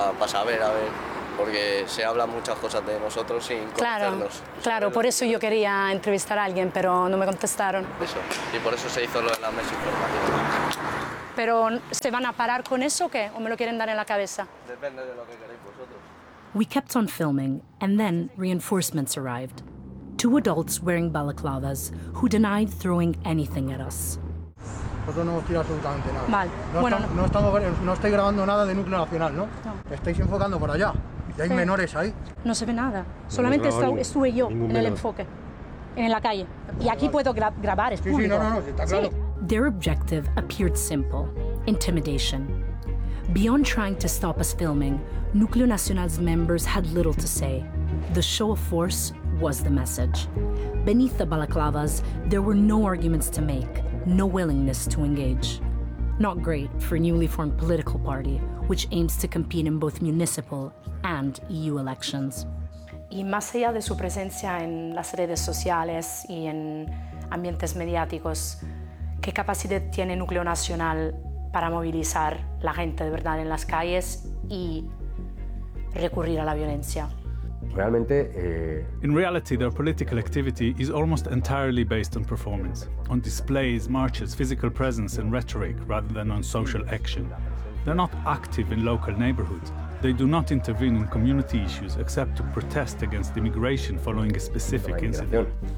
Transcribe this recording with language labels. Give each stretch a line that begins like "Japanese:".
Spanish: Para saber, porque se hablan muchas cosas de nosotros sin conocerlos. Claro, por eso yo quería entrevistar a alguien, pero no me contestaron. Eso, y por eso se hizo lo de la mesa informativa. ¿Pero se van a parar con eso o qué? ¿O me lo quieren dar en la cabeza? Depende de lo que queréis vosotros.
English: We kept on filming, and then reinforcements arrived. Two adults wearing balaclavas, who denied throwing anything at us.
Spanish: Nosotros no hemos tirado absolutamente nada. Vale. No estoy grabando nada de Núcleo Nacional, ¿no? No. Estáis enfocando por allá. Y hay menores ahí. No se ve nada. Solamente estuve yo en el enfoque. En la calle. Y aquí puedo grabar, es público. Sí, no, está claro. Sí.
English: Their objective appeared simple. Intimidation. Beyond trying to stop us filming, Núcleo Nacional's members had little to say. The show of force was the message. Beneath the balaclavas, there were no arguments to make, no willingness to engage. Not great for a newly formed political party, which aims to compete in both municipal and EU elections.
Spanish: Y más allá de su presencia en las redes sociales y en ambientes mediáticos, ¿qué capacidad tiene Núcleo Nacional para movilizar la gente de verdad en las calles y recurrir a la violencia?
English: In reality, their political activity is almost entirely based on performance, on displays, marches, physical presence and rhetoric rather than on social action. They're not active in local neighborhoods. They do not intervene in community issues except to protest against immigration following a specific incident.